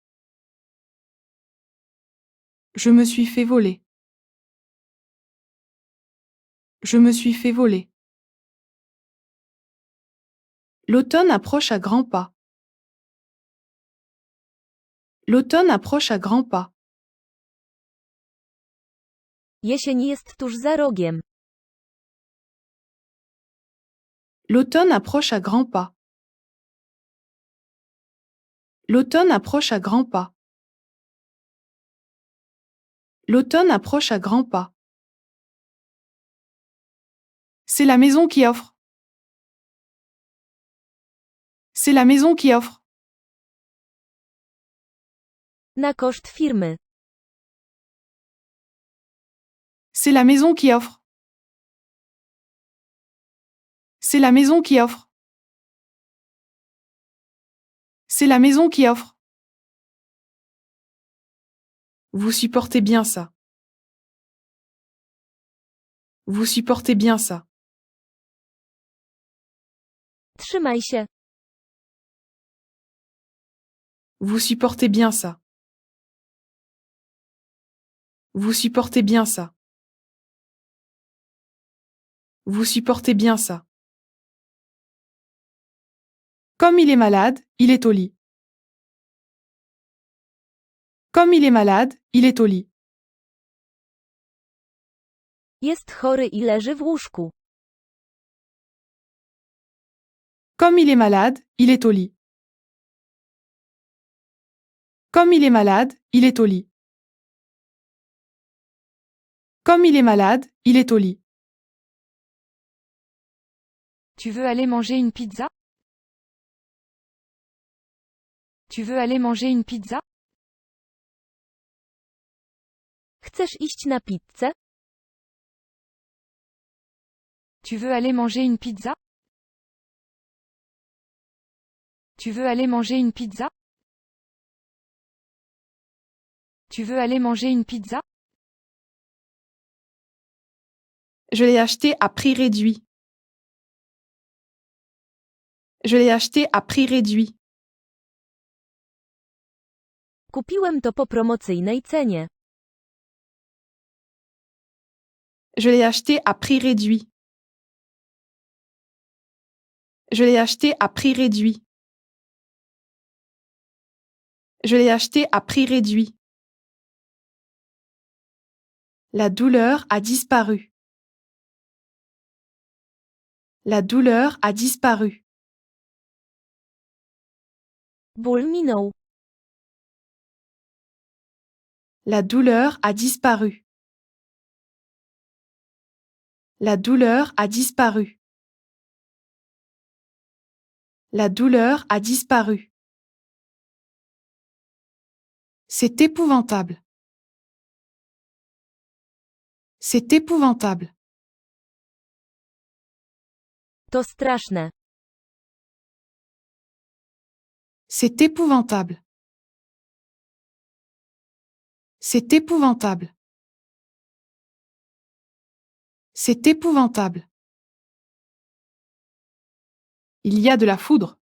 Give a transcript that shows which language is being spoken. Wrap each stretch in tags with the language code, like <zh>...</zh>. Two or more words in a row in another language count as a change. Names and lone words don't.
<fr>Je me suis fait voler. Je me suis fait voler. L'automne approche à grands pas. L'automne approche à grands pas.</fr> <pl>Jesień jest tuż za rogiem.</pl> <fr>L'automne approche à grands pas. L'automne approche à grands pas. L'automne approche à grands pas. C'est la maison qui offre. C'est la maison qui offre.</fr> <pl>Na koszt firmy.</pl> <fr>C'est la maison qui offre. C'est la maison qui offre. C'est la maison qui offre. Vous supportez bien ça. Vous supportez bien ça.</fr> <pl>Trzymaj się.</pl> <fr>Vous supportez bien ça. Vous supportez bien ça. Vous supportez bien ça. Comme il est malade, il est au lit. Comme il est malade, il est au lit.</fr> <pl>Jest chory i leży w łóżku.</pl> <fr>Comme il est malade, il est au lit. Comme il est malade, il est au lit. Comme il est malade, il est au lit. Tu veux aller manger une pizza? Tu veux aller manger une pizza?</fr> <pl>Chcesz iść na pizzę?</pl> <fr>Tu veux aller manger une pizza? Tu veux aller manger une pizza? Tu veux aller manger une pizza? Je l'ai acheté à prix réduit. Je l'ai acheté à prix réduit.</fr> <pl>Kupiłem to po promocyjnej cenie.</pl> <fr>Je l'ai acheté à prix réduit. Je l'ai acheté à prix réduit. Je l'ai acheté à prix réduit. La douleur a disparu. La douleur a disparu.</fr> <pl>Ból minął.</pl> <fr>La douleur a disparu. La douleur a disparu. La douleur a disparu. C'est épouvantable. C'est épouvantable.</fr> <pl>To straszne.</pl> <fr>C'est épouvantable. C'est épouvantable. C'est épouvantable. Il y a de la foudre.</fr>